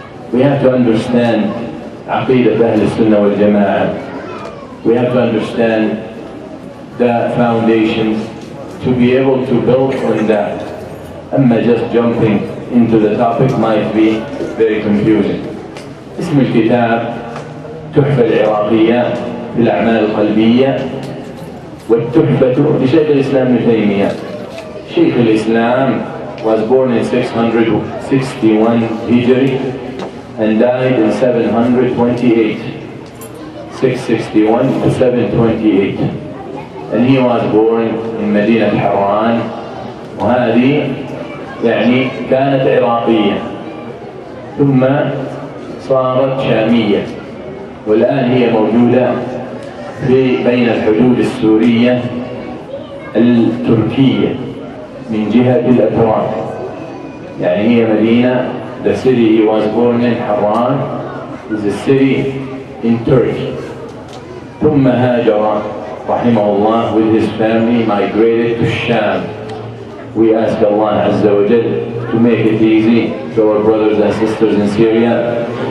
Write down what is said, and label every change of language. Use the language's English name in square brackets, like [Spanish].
[English] We have to understand Aqidat Ahl Sunnah wal Jama'ah. We have to understand the foundations to be able to build on that. Just jumping into the topic might be very confusing. [Arabic] اسم الكتاب تحفة العراقية في الأعمال القلبية والتحفة لشيخ الإسلام ابن تيمية. [English] Shaykh al-Islam was born in 661 Hijri and died in 728. 661 to 728. And he was born in [Arabic] مدينة حران، وهذه يعني كانت عراقية ثم صارت شامية، والآن هي موجودة بين الحدود السورية التركية من جهة الأتراك. يعني هي مدينة، [English] the city he was born in, Haran, is a city in Turkey. [Arabic] ثم هاجر رحمه الله [English] with his family, migrated to Sham. We ask Allah Azza wa Jal to make it easy to our brothers and sisters in Syria.